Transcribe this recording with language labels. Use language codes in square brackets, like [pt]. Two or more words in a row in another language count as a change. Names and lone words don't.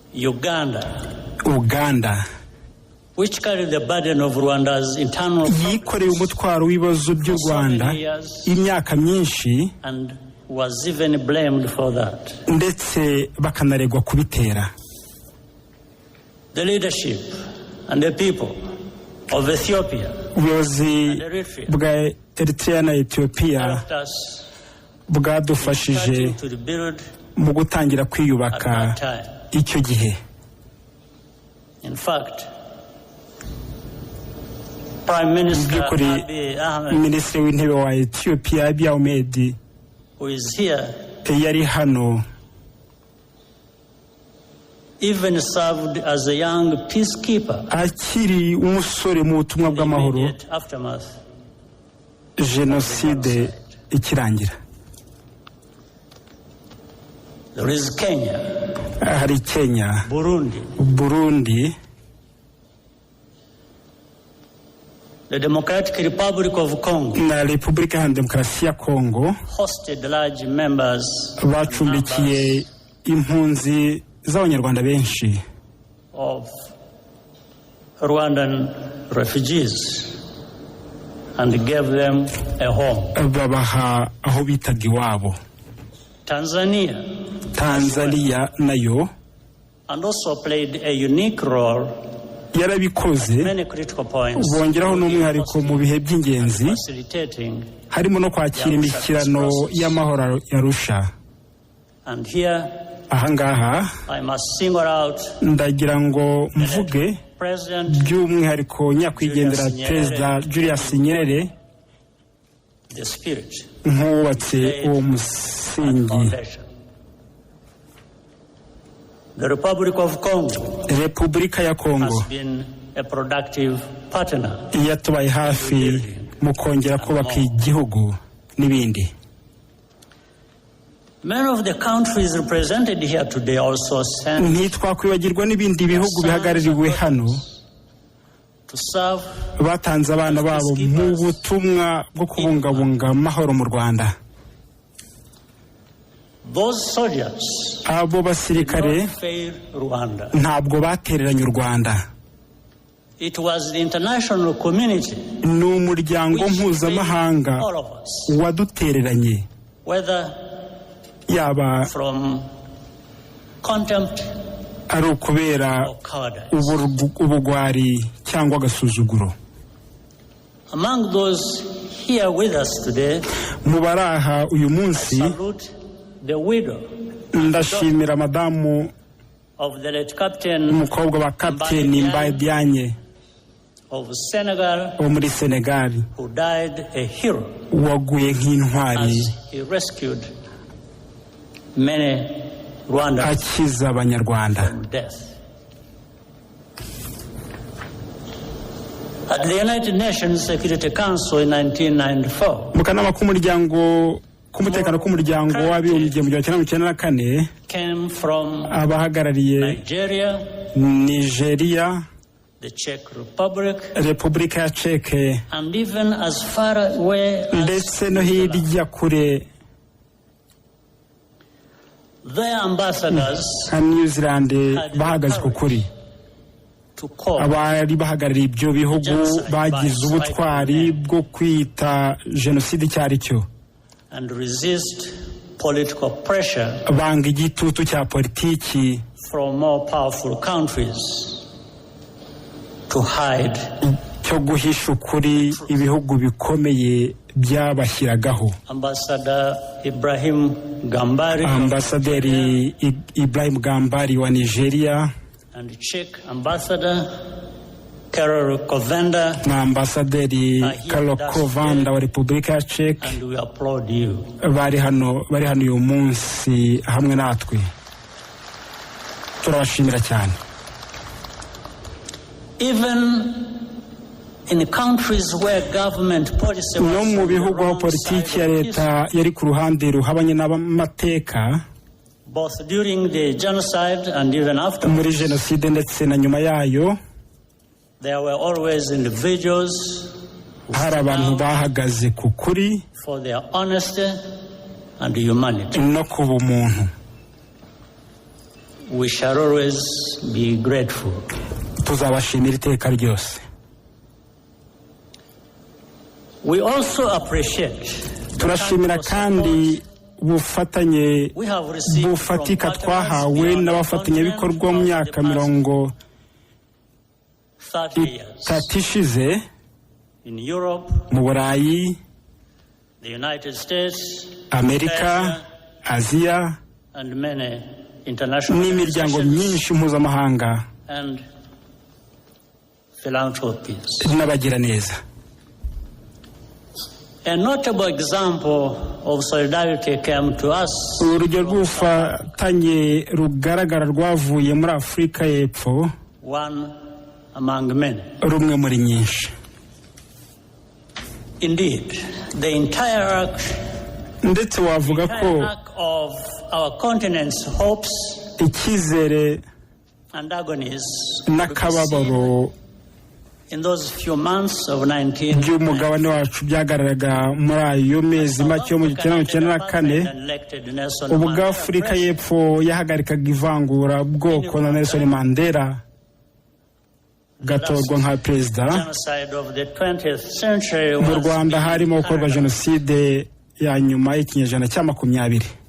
[en] Uganda, which carried the burden of Rwanda's internal [rw] yikoreye umutwaro w'ibibazo by'u Rwanda imyaka myinshi [en] and was even blamed for that. [rw] ndetse bakanaregwa kubitera. [en] The leadership and the people of Ethiopia [rw] ubuyobozi bwa Eritrea na Ethiopia bwadufashije mu gutangira kwiyubaka icyo gihe. [en] In fact, Prime Minister Abiy Ahmed, [rw] Minisitiri w'intebe wa Ethiopia Abiy Ahmed, [en] who is here, [rw] yari hano, [en] even served as a young peacekeeper [rw] akiri umusore mu butumwa bw'amahoro jenoside ikirangira. [en] There is Kenya, [rw] hari Kenya, Burundi, [en] the Democratic Republic of Congo, [rw] na Repubulika ya Demokarasi ya Kongo [en] hosted large members [rw] bacumbikiye impunzi z'abanyarwanda benshi [en] of Rwandan refugees and gave them a home. [rw] babaha aho bitaga iwabo. Tanzania nayo [en] and also played a unique role [rw] yarabikoze, bongeraho n'umwihariko mu bihe by'ingenzi harimo no kwakira imishyikirano y'amahoro yarusha. [en] And here [rw] ahangaha ndagira ngo mvuge by'umwihariko nyakwigendera Perezida Julius Nyerere nk'uwubatse uwo musingi. [en] The Republic of Congo, [rw] Repubulika ya Kongo [en] has been a productive partner [rw] yatubaye hafi mu kongera kubaka igihugu n'ibindi. [en] Many of the countries represented here today also sent [rw] ntitwakwibagirwa n'ibindi bihugu bihagarariwe hano [en] to serve [rw] batanze abana babo mu butumwa bwo kubungabunga amahoro mu Rwanda. [en] Those soldiers [rw] abo basirikare ntabwo batereranye u Rwanda. [en] It was the international community, [rw] ni umuryango mpuzamahanga wadutereranye, [en] whether [rw] yaba [en] from contempt [rw] ari ukubera ubugwari cyangwa agasuzuguro. [en] Among those here with us today, [rw] mubaraha uyu munsi [en] the widow [rw] ndashimira madamu [en] of the late captain, [rw] umukobwa wa Kapiteni Mbaye Diagne [en] of Senegal, [rw] wo muri Senegal, [en] who died a hero, [rw] waguye nk'intwari, [en] he rescued many Rwandans [rw] akiza abanyarwanda [en] from death. At the United Nations Security Council in 1994, [rw] mu kanama k'umuryango k'umutekano k'umuryango w'abibumbye mu 1994 [en] came from [rw] abahagarariye Nigeria, [en] the Czech Republic, [rw] Repubulika ya Czech, [en] and even as far away [rw] ndetse no hirya kure [en] their ambassadors [rw] New Zealand bahagaze ku kuri. Abari bahagarariye ibyo bihugu bagize ubutwari bwo kwita jenoside cyari cyo [en] and resist political pressure [rw] banga igitutu cya politiki [en] from more powerful countries to hide [rw] cyo guhisha ukuri ibihugu bikomeye byabashyiragaho. Ambasaderi Ibrahim Gambari wa Nigeria [en] and Czech ambassador Karol Kovanda [rw] na ambasaderi Karol Kovanda wa Repubulika ya Czech, [en] and we applaud you. [rw] bari hano uyu munsi hamwe natwe, turabashimira cyane. [en] Even in countries where government policy [rw] no mu bihugu aho politiki ya leta yari ku ruhande ruhabanye n'amateka, [en] both during the genocide and even after, [rw] muri jenoside ndetse na nyuma yayo, [en] there were always individuals [rw] hari abantu bahagaze ku kuri [en] for their honesty and humanity. [rw] no kuba umuntu. [en] We shall always be grateful. [rw] Tuzabashimira iteka ryose. [en] We also appreciate [rw] turashimira kandi ubufatanye bufatika twahawe n'abafatanyabikorwa mu myaka 30 ishize mu Burayi, Amerika, Aziya n'imiryango myinshi mpuzamahanga n'abagiraneza. [en] A notable example of solidarity came to us. [rw] Urugero rw'ubufatanye rugaragara rwavuye muri Afurika y'Epfo, [en] one among many. [rw] Rumwe muri nyinshi. [en] Indeed, the entire arc [rw] ndetse wavuga ko [en] of our continent's hopes [rw] icyizere [en] and agonies [rw] n'akababaro [en] in those few months of 19 [rw] by'umugabane wacu byagaragaraga muri ayo mezi make yo mu 1994 ubwo Afurika y'Epfo yahagarikaga ivangura bwoko na Nelson Mandela gatorwa nka perezida. Mu Rwanda harimo gukorwa jenoside ya nyuma y'ikinyejana cya 20.